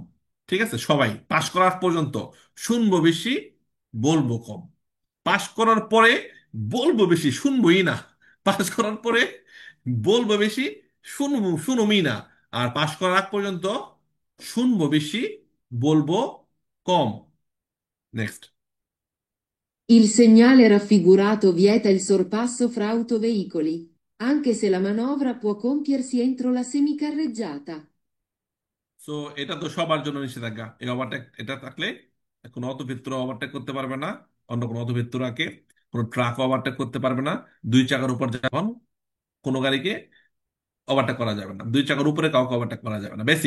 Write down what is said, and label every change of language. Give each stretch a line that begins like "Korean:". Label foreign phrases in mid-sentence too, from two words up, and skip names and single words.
Bangla: ঠিক আছে, সবাই পাশ করার পর্যন্ত শুনবো বেশি, বলবো কম। পাশ করার পরে বলবো বেশি, শুনবোই না। পাশ করার পরে বলবো বেশি, শুনুমি না। আর পাশ করার আগ পর্যন্ত শুনবো বেশি, বলবো কম। নেক্সট।
Italian: Il segnale raffigurato vieta il sorpasso fra autoveicoli, anche se la manovra può compiersi entro la semicarreggiata.
Bangla: সো এটা তো সবার জন্য নিষেধাজ্ঞা, এই ওভারটেক এটা থাকলে কোনো অটোভেক্টর ওভারটেক করতে পারবে না, অন্য কোনো অটোভেক্টরকে, কোনো ট্রাক ওভারটেক করতে পারবে না। দুই চাকার উপর যখন কোনো গাড়িকে ওভারটেক করা যাবে না, দুই চাকার উপরে কাউকে ওভারটেক করা যাবে না, বেসিক।